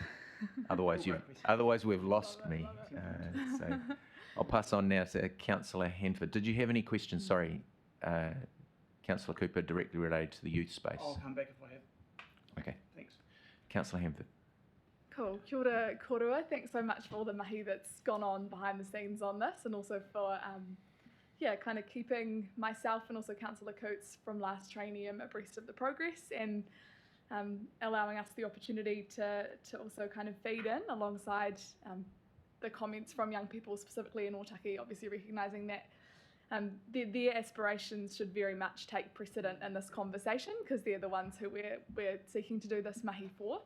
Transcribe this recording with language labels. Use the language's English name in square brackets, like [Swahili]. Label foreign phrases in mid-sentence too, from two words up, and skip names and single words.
[English] Otherwise we've lost me. So I'll pass on now to Councillor Hanford. Did you have any questions? Sorry, Councillor Cooper, directly related to the youth space. I'll come back if I have. Okay. Thanks. Councillor Hanford. Cool. [Māori] Kia ora korua. [English] Thanks so much for all the mahi that's gone on behind the scenes on this, and also for kind of keeping myself and also Councillor Coates from last trainium abreast of the progress, and allowing us the opportunity to also kind of feed in alongside the comments from young people, specifically in Ōtaki, obviously recognising that their aspirations should very much take precedent in this conversation, because they're the ones who we're seeking to do this mahi for.